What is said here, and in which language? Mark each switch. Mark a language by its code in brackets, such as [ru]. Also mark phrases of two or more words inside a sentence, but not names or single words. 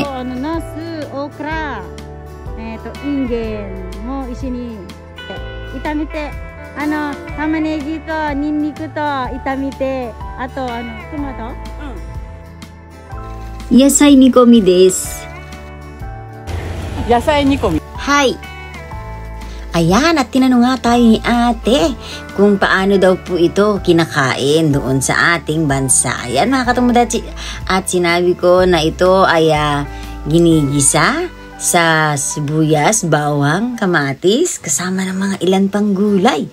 [ja] ナス、オクラ、インゲンも一緒に炒めて、玉ねぎとニンニクと炒めて、あとトマト。野菜煮込みです。野菜煮込み。 [tl] はい。Ayan, at tinanong nga tayo ni ate kung paano daw po ito kinakain doon sa ating bansa. Ayan mga katomodachi. At sinabi ko na ito ay ginigisa sa sibuyas, bawang, kamatis, kasama ng mga ilan pang gulay.